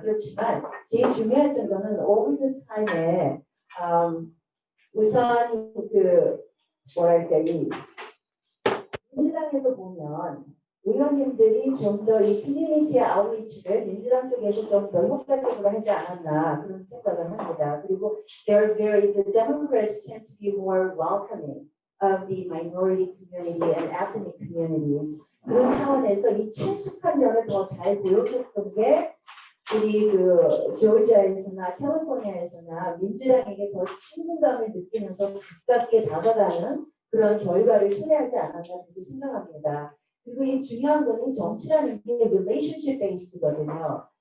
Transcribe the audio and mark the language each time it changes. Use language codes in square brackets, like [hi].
[ko] 그렇지만 제일 중요했던 거는 오버 타임에 우선 그 뭐랄까 이 민주당에서 보면 의원님들이 좀 더 이 커뮤니티 아웃리치를 민주당 쪽에서 좀 더 효과적으로 하지 않았나 그런 생각을 합니다. [en] 그리고 the Democrats tend to be more welcoming of the minority community and ethnic communities. [ko] 그런 차원에서 이 친숙한 면을 더 잘 보여줬던 게 우리 그 조지아에서나 캘리포니아에서나 민주당에게 더 친근감을 느끼면서 가깝게 다가가는 그런 결과를 초래하지 않았나 그렇게 생각합니다. 그리고 이 중요한 거는 정치라는 게 [en] relationship based [ko] 거든요.